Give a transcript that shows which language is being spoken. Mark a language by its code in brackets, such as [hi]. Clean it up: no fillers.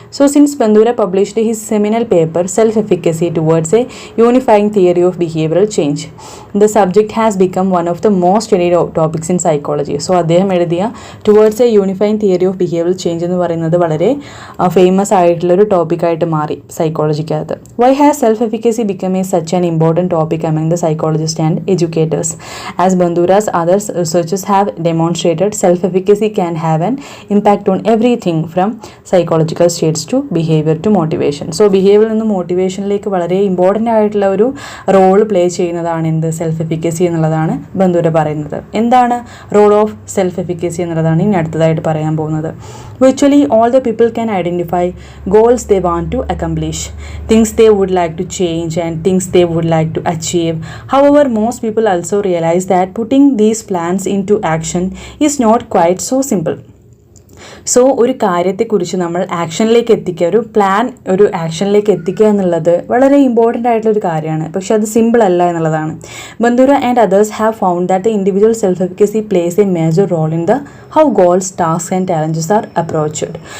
[en] So since Bandura published his seminal paper self efficacy towards a unifying theory of behavioural change, the subject has become one of the most studied topics in psychology. [ml] So അദ്ദേഹം എഴുതിയ towards A unifying theory of behavioural change എന്ന് പറയുന്നത് വളരെ famous ആയിട്ടുള്ളൊരു ടോപ്പിക്കായിട്ട് മാറി സൈക്കോളജിക്കകത്ത്. [en] Why has self efficacy become a such an important topic among the psychologist and educators. As Bandura's other researchers have demonstrated, self-efficacy can have an impact on everything from psychological states to behavior to motivation. [ml] So behavior നിന്ന് മോട്ടിവേഷനിലേക്ക് വളരെ important ആയിട്ടുള്ള ഒരു role play ചെയ്യുന്നതാണ് എന്ത് self efficacy എന്നുള്ളതാണ് ബന്ദൂര പറയുന്നത്. എന്താണ് role of self efficacy എന്നുള്ളതാണ് ഇനി അടുത്തതായിട്ട് പറയാൻ പോകുന്നത്. [en] Virtually all the people can identify goals they want to accomplish, things they would like to change and things they would like to achieve. However, most people also realize that putting these plans into action is not quite so simple. [ml] So ഒരു കാര്യത്തെക്കുറിച്ച് നമ്മൾ ആക്ഷനിലേക്ക് എത്തിക്കുക, ഒരു plan ഒരു ആക്ഷനിലേക്ക് എത്തിക്കുക എന്നുള്ളത് വളരെ important ആയിട്ടുള്ളൊരു കാര്യമാണ്. പക്ഷെ അത് സിമ്പിൾ അല്ല എന്നുള്ളതാണ്. [en] Bandura and others have found that the individual self efficacy plays a major role in the how goals task and challenges are approached.